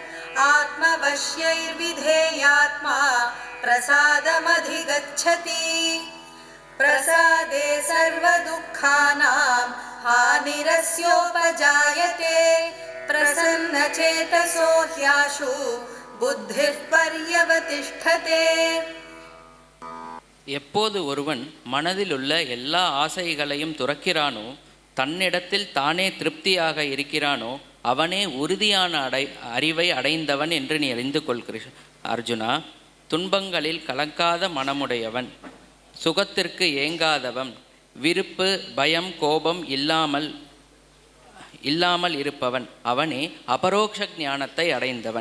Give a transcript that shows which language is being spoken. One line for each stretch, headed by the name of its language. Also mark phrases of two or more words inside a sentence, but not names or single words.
Sanskrit: आत्मवश्यैर्विधेयात्मा प्रसादमधिगच्छति प्रसादे सर्वदुःखानां हानिरस्योपजायते प्रसन्नचेतसो ह्याशु बुद्धिः पर्यवतिष्ठते.
Tamil: எப்போது ஒருவன் மனதில் உள்ள எல்லா ஆசைகளையும் துறக்கிறானோ, தன்னிடத்தில் தானே திருப்தியாக இருக்கிறானோ, அவனே உறுதியான அறிவை அடைந்தவன் என்று நீ அறிந்து கொள்கிற அர்ஜுனா. துன்பங்களில் கலங்காத மனமுடையவன், சுகத்திற்கு ஏங்காதவன், விருப்பு, பயம், கோபம் இல்லாமல் இருப்பவன், அவனே அபரோக்ஷ ஞானத்தை அடைந்தவன்.